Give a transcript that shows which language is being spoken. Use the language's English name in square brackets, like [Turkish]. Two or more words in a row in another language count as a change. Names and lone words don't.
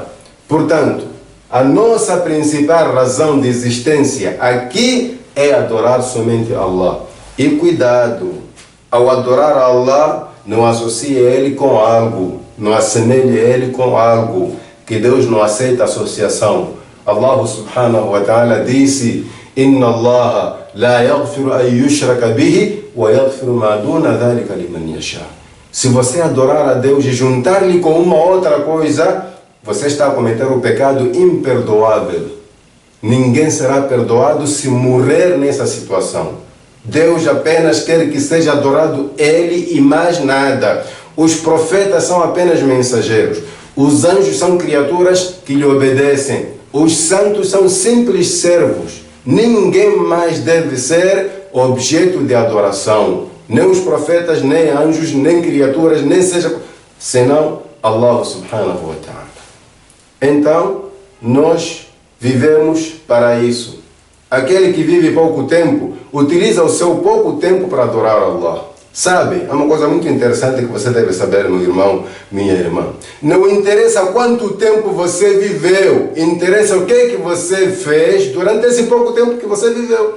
[Portuguese] Portanto, a nossa principal razão de existência aqui é adorar somente Allah. E cuidado, ao adorar Allah, não associe Ele com algo, não assemelhe Ele com algo, que Deus não aceita associação. [Arabic] الله سبحانه وتعالى [Portuguese] disse: [Arabic] إن الله لا يغفر أن يشرك به ويغفر ما دون ذلك لمن يشاء. [Portuguese] Se você adorar a Deus e juntar-lhe com uma outra coisa, você está a cometer o pecado imperdoável. Ninguém será perdoado se morrer nessa situação. Deus apenas quer que seja adorado Ele e mais nada. Os profetas são apenas mensageiros. Os anjos são criaturas que lhe obedecem. Os santos são simples servos. Ninguém mais deve ser objeto de adoração. Nem os profetas, nem anjos, nem criaturas, nem seja... senão [Arabic] الله سبحانه وتعالى. [Portuguese] Então, nós vivemos para isso. Aquele que vive pouco tempo, utiliza o seu pouco tempo para adorar Allah. Sabe, é uma coisa muito interessante que você deve saber, meu irmão, minha irmã. Não interessa quanto tempo você viveu, interessa o que você fez durante esse pouco tempo que você viveu.